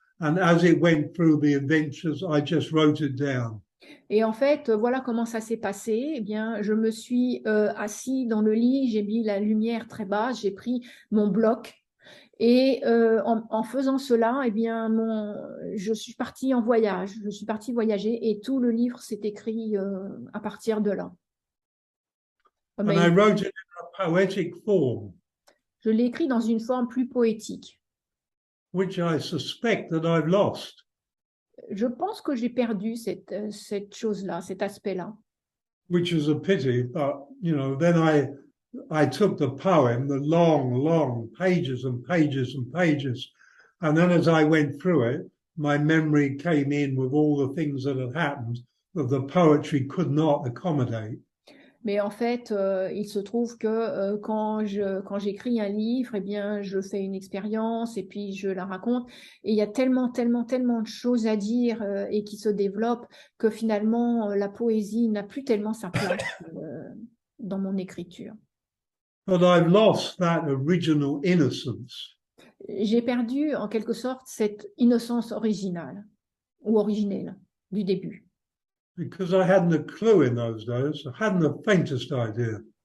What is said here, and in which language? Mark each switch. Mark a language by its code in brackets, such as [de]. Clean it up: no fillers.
[en] And as it went through the adventures, I just wrote it down. [fr] Et en fait, voilà comment ça s'est passé. Eh bien, je me suis assis dans le lit, j'ai mis la lumière très basse, j'ai pris mon bloc. Et en faisant cela, eh bien, je suis partie en voyage, je suis partie voyager et tout le livre s'est écrit à partir de là. [en] And I wrote it in a poetic form, [fr] Je l'ai écrit dans une forme plus poétique. [en] which I suspect that I've lost. [fr] Je pense que j'ai perdu cette chose-là, cet aspect-là. [en] Which is a pity, but you know, then I took the poem, the long pages and pages and pages, and then as I went through it, my memory came in with all the things that had happened that the poetry could not accommodate. [fr] Mais en fait, il se trouve que quand j'écris un livre, eh bien, je fais une expérience et puis je la raconte. Et il y a tellement de choses à dire et qui se développent que finalement, la poésie n'a plus tellement sa place dans mon écriture. [en] But I've lost that original innocence. [fr] J'ai perdu en quelque sorte cette innocence originale ou originelle du début. [en] Because I hadn't a clue in those days. I hadn't the faintest idea.